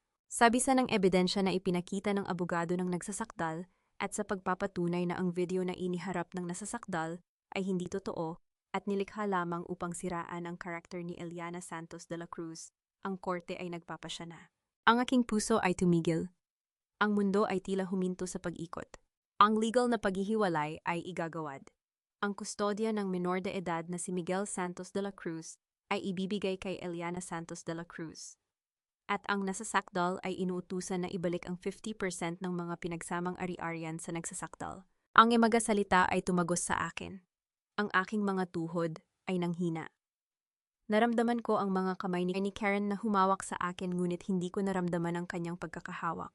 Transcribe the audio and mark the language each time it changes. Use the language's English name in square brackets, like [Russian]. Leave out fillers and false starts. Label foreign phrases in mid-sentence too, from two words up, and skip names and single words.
[Filipino] Sabi sa ng ebidensya na ipinakita ng abogado ng nagsasakdal at sa pagpapatunay na ang video na iniharap ng nasasakdal ay hindi totoo at nilikha lamang upang siraan ang karakter ni Eliana Santos de la Cruz, ang korte ay nagpapasya na. Ang aking puso ay tumigil. Ang mundo ay tila huminto sa pag-ikot. Ang legal na paghihiwalay ay igagawad. Ang kustodya ng menor de edad na si Miguel Santos de la Cruz ay ibibigay kay Eliana Santos de la Cruz. At ang nasasakdal ay inuutusan na ibalik ang 50% ng mga pinagsamang ari-arian sa nagsasakdal. Ang imagasalita ay tumagos sa akin. Ang aking mga tuhod ay nanghina. Naramdaman ko ang mga kamay ni Karen na humawak sa akin, ngunit hindi ko naramdaman ang kanyang pagkakahawak.